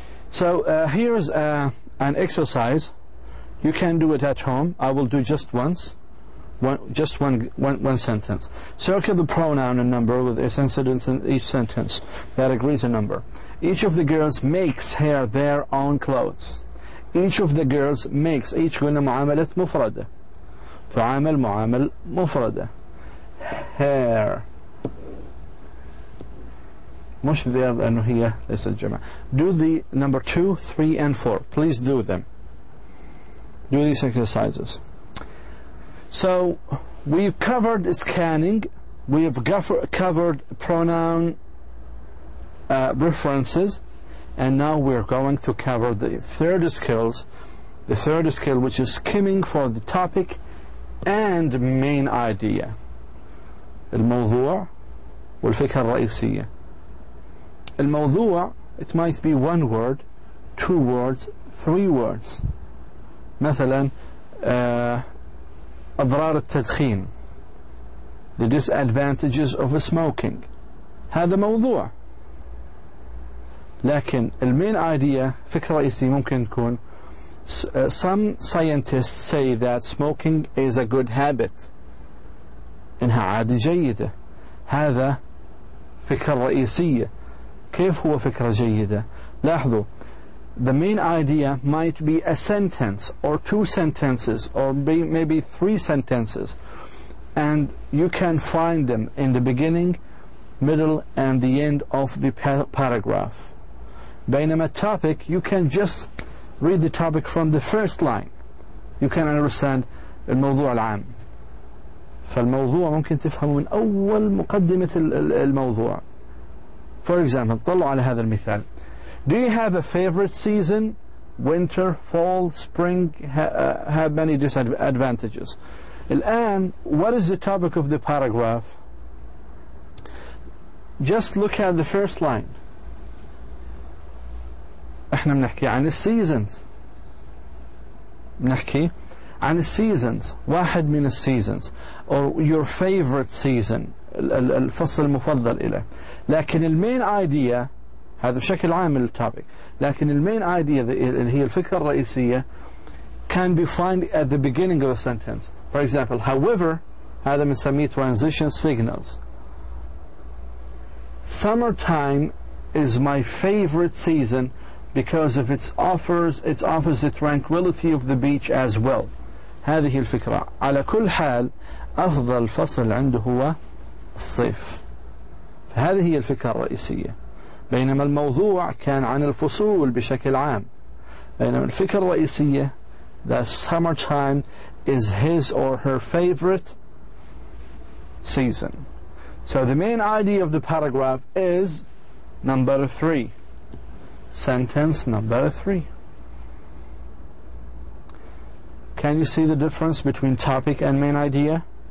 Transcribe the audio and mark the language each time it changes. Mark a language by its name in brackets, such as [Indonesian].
[English] So here's an exercise. You can do it at home. I will do just once. Just one sentence. Circle the pronoun and number with a sentence in each sentence that agrees a number. Each of the girls makes their own clothes. Each of the girls makes. [Arabic] each قلنا معاملة مفردة. تعامل معامل مفردة. hair. مش [English] there [Arabic] لأنه هي ليست جمع. [English] Do the number 2, 3 and 4. Please do them. Do these exercises. So we've covered scanning. We have covered pronoun references. And now we're going to cover the third skills. The third skill, which is skimming for the topic and main idea. [Arabic] الموضوع والفكرة الرئيسية. الموضوع, [English] it might be one word, 2 words, 3 words. [Arabic] مثلا أضرار التدخين, [English] the disadvantages of smoking. [Arabic] هذا موضوع. [English] لكن المين idea, [Arabic] فكرة رئيسية, ممكن تكون [English] some scientists say that smoking is a good habit. [Arabic] إنها عادة جيدة. هذا فكرة رئيسية. كيف هو فكرة جيدة؟ لاحظوا, [English] the main idea might be a sentence or 2 sentences or maybe 3 sentences, and you can find them in the beginning, middle and the end of the paragraph. [Arabic] بينما [English] topic, you can just read the topic from the first line. You can understand [Arabic] الموضوع العام. فالموضوع ممكن تفهمه من أول مقدمة الموضوع. [English] For example, [Arabic] طلعوا على هذا المثال. [English] Do you have a favorite season? Winter, fall, spring have many disadvantages. [Arabic] الآن, [English] what is the topic of the paragraph? Just look at the first line. [Arabic] احنا بنحكي عن السيزونز. بنحكي عن السيزونز, واحد من السيزونز, [English] or your favorite season, [Arabic] الفصل المفضل إله. لكن المين idea, هذا بشكل عام من التوبيك, لكن المين idea اللي هي الفكرة الرئيسية [English] can be found at the beginning of a sentence. For example, however, [Arabic] هذا بنسميه [English] transition signals. Summertime is my favorite season because of it offers the tranquility of the beach as well. [Arabic] هذه الفكرة. على كل حال أفضل فصل عنده هو الصيف، فهذه هي الفكرة الرئيسية. بينما الموضوع كان عن الفصول بشكل عام، بينما الفكرة الرئيسية [English] that summertime is his or her favorite season. So the main idea of the paragraph is number 3. Sentence number 3. Can you see the difference between topic and main idea?